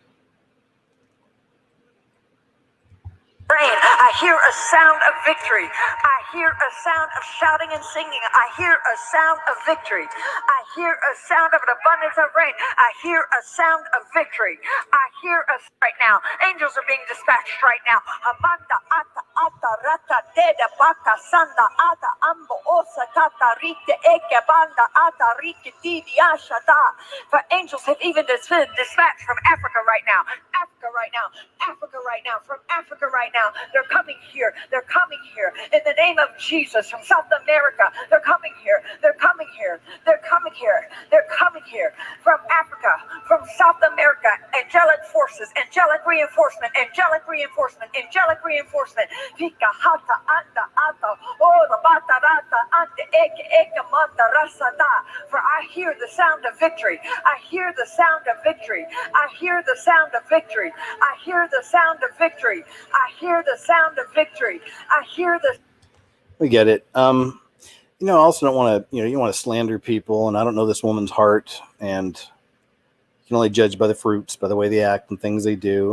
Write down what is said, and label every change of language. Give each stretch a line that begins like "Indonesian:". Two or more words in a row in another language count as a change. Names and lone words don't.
English: I hear a sound of victory. I hear a sound of shouting and singing. I hear a sound of victory. I hear a sound of an abundance of rain. I hear a sound of victory. I hear us right now. Angels are being dispatched right now. Amanda ata ata rata deda baka sanda ata ambo osa kata rite eke banda ata rike didi ashada. For angels have even been dispatched from Africa right now. Africa right now. Africa right now. From Africa right now. They're coming here. They're coming here. In the name of Jesus, from South America, they're coming here. They're coming here. They're coming here. They're coming here. From Africa, from South America, angelic forces, angelic reinforcement, angelic reinforcement, angelic reinforcement. Vika hata anda ata ora bata rata ante eke eke manda rasada. For I hear the sound of victory. I hear the sound of victory. I hear the sound of victory. I hear the sound of victory. I hear the sound of victory. I hear the. We get it. I also don't want to, you don't want to slander people, and I don't know this woman's heart, and you can only judge by the fruits, by the way they act and things they do.